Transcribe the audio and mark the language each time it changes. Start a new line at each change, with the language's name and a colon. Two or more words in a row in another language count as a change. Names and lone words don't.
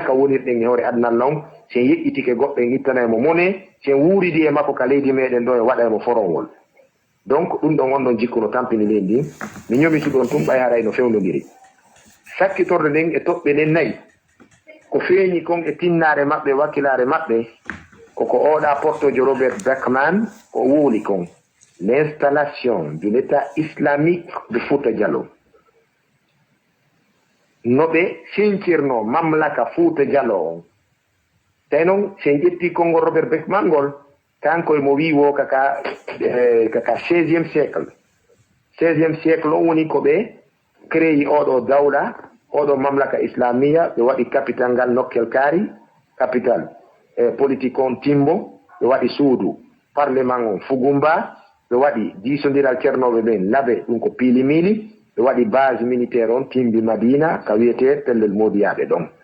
Fula: ka wonirɗen e hoore adnal on sen yeƴƴitike goɗɗo en ittanaymo mone sen wuuridi e makko ka leydi meɗen ɗo e waɗaymo forowol donc ɗum ɗon on ɗon jikku no tampini leydi ndi mi ñomitu ɗon tum ɓay haray no fewndodiri sakkitorde nden e toɓɓe ɗen nayi ko feeñi kon e tinnare maɓɓe wakkilare maɓɓe koko oɗa portojo Robert Beckman ko wuuli kon
French: l'installation de l'état islamique de Fouta Djalo
Fula: no ɓe sincirno mamlaka Fouta Djalo on tawi noon sen ƴetti konngol Robert Beckman ngol kanko e mo wi wo kaka 16e siècle on woni ko ɓe créé oɗo dawla oɗo
Arabic: مملكة إسلامية
Fula: ɓe waɗi capital ngal nokkel kaari
French: capital politique
Fula: on timbo ɓe waɗi suudu parlement on fugumba ɓe waɗi diisodiral ceernoɓe ɓen laabe ɗum ko piilimili ɓe waɗi
French: base militaire
Fula: on timbi madina ka wiyete pellel modiyaɓe ɗon